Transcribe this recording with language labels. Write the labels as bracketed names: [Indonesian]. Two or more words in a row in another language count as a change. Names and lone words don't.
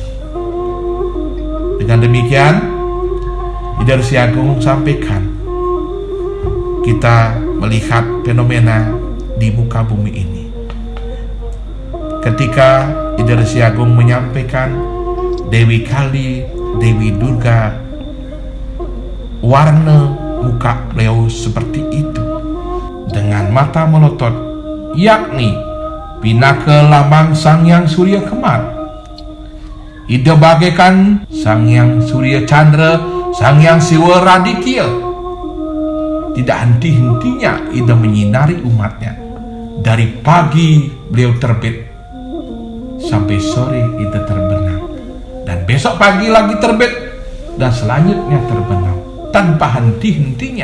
[Indonesian] Dengan demikian, ide Resi Agung sampaikan, kita melihat fenomena di muka bumi ini. Ketika ide Resi Agung menyampaikan Dewi Kali, Dewi Durga, warna muka beliau seperti itu, dengan mata melotot, yakni pinaka lambang Sang Hyang Surya Kemar. Ida bagaikan Sang Hyang Surya Chandra, Sang Hyang Siwa Raditya. Tidak henti-hentinya Ida menyinari umatnya. Dari pagi beliau terbit sampai sore Ida terbenam, dan besok pagi lagi terbit, dan selanjutnya terbenam tanpa henti-hentinya.